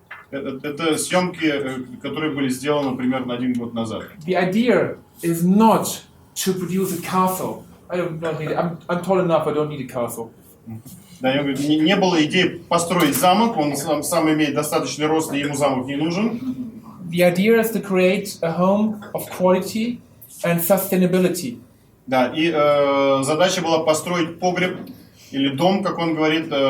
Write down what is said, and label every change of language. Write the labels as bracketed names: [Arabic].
[Russian] Это съемки, которые были сделаны примерно 1 год назад. [English] The idea is not to produce a castle. I don't need it. I'm tall enough. I don't need a castle. [Russian] Да, я говорю, не было идеи построить замок, он сам имеет достаточный рост, и ему замок не нужен. [English] The idea is to create a home of quality and sustainability. [Russian] Да, и задача была построить погреб или дом, как он говорит,